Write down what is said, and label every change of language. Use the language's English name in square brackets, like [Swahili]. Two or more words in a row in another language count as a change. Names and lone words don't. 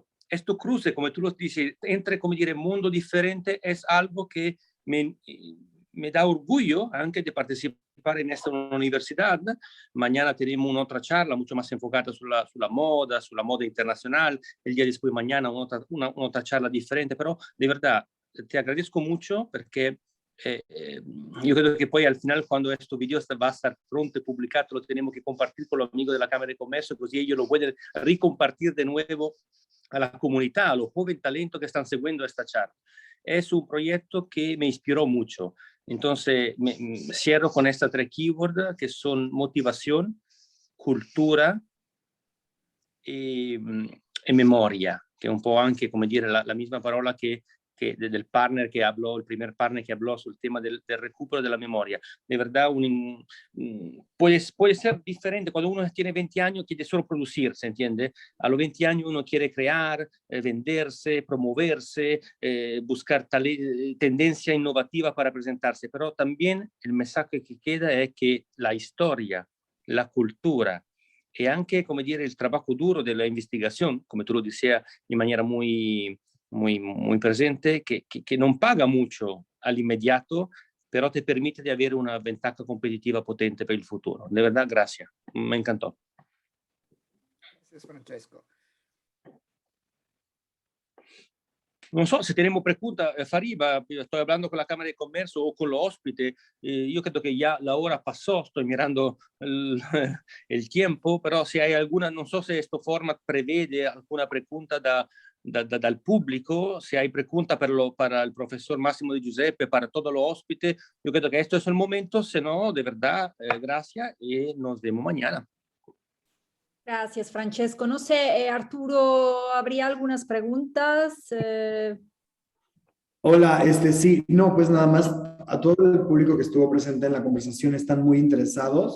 [Spanish] Esto cruce, como tú lo dices, entre, como dire, mundo diferente, es algo que me da orgullo [Italian] anche di partecipare [Spanish] in esta universidad. Mañana tenemos una otra charla mucho más enfocada [Italian] sulla moda [Spanish] internacional. El día después, mañana, una otra charla diferente. Pero de verdad, te agradezco mucho porque yo creo que poi al final, cuando este video va a estar pronto y publicado, lo tenemos que compartir con los amigos de la Cámara de Comercio, così ellos lo pueden recompartir de nuevo a la comunidad, a los jóvenes talentos que están siguiendo esta charla. Es un proyecto que me inspiró mucho. Entonces, cierro con estas 3 keywords que son motivación, cultura y memoria, que es [Italian] un po' anche, come dire, [Spanish] la misma parola que del partner que habló, el primer partner que habló sobre el tema del recupero de la memoria. De verdad, puede ser diferente. Cuando uno tiene 20 años, quiere solo producir, ¿se entiende? A los 20 años uno quiere crear, venderse, promoverse, buscar tendencia innovativa para presentarse. Pero también el mensaje que queda es que la historia, la cultura, y [Italian] anche, come dire, il [Spanish] trabajo duro [Italian] della investigazione, come tu [Spanish] lo decías [Italian] in maniera [Spanish] muy presente, que [Italian] non paga [Spanish] mucho al inmediato, pero te permite de avere una ventaja competitiva potente [Italian] per il futuro. [Spanish] De verdad, gracias. Me encantó. Gracias, Francesco. [Italian] Non so [Spanish] se tenemos preguntas, Fariba, estoy hablando con la Cámara de Comercio o con los hóspedes. Yo creo que ya la hora pasó, estoy mirando el tiempo, pero si hay alguna, [Italian] non so se questo format prevede [Spanish] alguna pregunta [Italian] dal pubblico, [Spanish] se hay preguntas para el profesor Máximo de Giuseppe, para todos los hóspedes. Yo creo que esto es el momento, si no, de verdad, gracias y nos vemos mañana. Gracias, Francesco. No sé, Arturo, ¿habría algunas preguntas? Hola, sí, no, pues nada más a todo el público que estuvo presente en la conversación están muy interesados.